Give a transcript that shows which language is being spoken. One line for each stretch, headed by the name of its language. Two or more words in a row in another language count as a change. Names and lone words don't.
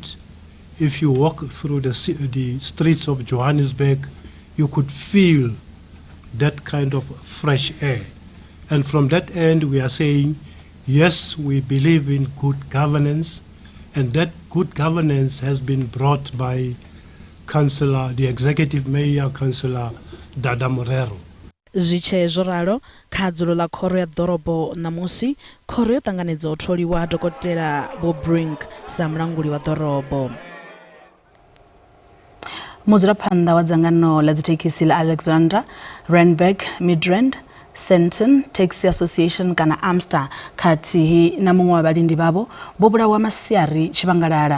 English: If you walk through the streets of Johannesburg, you could feel that kind of fresh air. And from that end, we are saying, yes, we believe in good governance, and that good governance has been brought by the executive mayor, Councillor Dada Murero.
Venda: Zwiche zwo ralo kha dzulo ḽa khoro ya ḓorobo ṋamusi khoro yo ṱanganedza u tholiwa dokotela Bob Brink sa mulanguli wa ḓorobo. Mudzulaphanḓa wa dzangano ḽa dzithekhisi ḽa Alexandra, Randburg, Midrand, Sandton Taxi Association kana Amstar khathihi na muṅwe wa vhalindi vhavho vho vhulawa masiari Tshivhangalala.